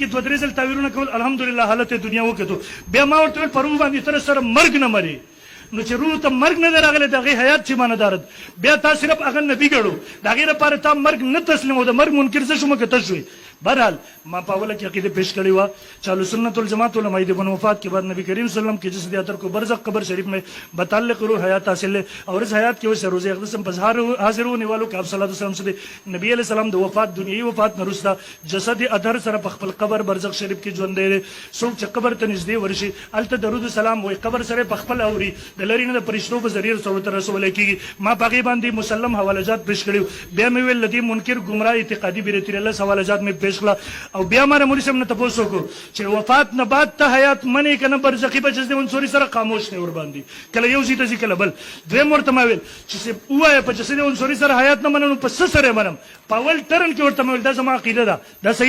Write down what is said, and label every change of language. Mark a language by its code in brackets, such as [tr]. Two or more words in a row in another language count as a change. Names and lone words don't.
[ps] 2-3 ځل تعبیرونه کول الحمدلله حالت دنیا وکړو بیا ما ورته ویل په روح باندې ته سره مرګ نه مرې نو چې روح ته مرګ نه دی راغلی د هغې حیات چې معنادار بیا تا صرف هغه نبي ګڼو د هغې لپاره تا مرګ نه تسلیمو د مرګ منکر زه شومه که ته شوې بهرحال ما په اوله کې عقیده پیش کړې وه چې اهلسنت والجماعت علماء دیوبند [ur] وفات کے بعد نبی کریم صلی اللہ علیہ وسلم کے جسد اطہر کو برزخ قبر شریف میں بتعلق روح حیات حاصل ہے اور اس حیات کی وجہ سے روز اقدس میں حاضر ہونے والوں کہ آپ صلی اللہ علیہ وسلم سے [ps] نبی علیہ السلام د وفات دنیوي وفات نه وروسته جسد اطهر سره په خپل قبر برزخ شریف کې ژوندی دی څوک چې قبر ته نږدې ورشي هلته درود سلام وایي قبر سره په خپل اوري د لرې نه د فرشتو په ذریعه سره ورته رسولی کېږي ما په هغې باندې مسلم حوالهجات پیش کړي بیا مې ویل له دې منکر ګمراه اعتقادي بیرتیرلس حوالهجات مې پیش کړه او بیا ما مولوي صاحب نه تپوس وکړو چې وفات نه بعد ته حیات منې که نه برزخي بچس دی عنصري سره خاموش دی ورباندې کله یو ځي ته ځي کله بل دویم ورته ما ویل چې ووایه په جسد عنصري سره حیات نه منم نو په څه سره یې منم په اول ټرن کې ورته مې ویل دا زما عقیده ده دا صحیح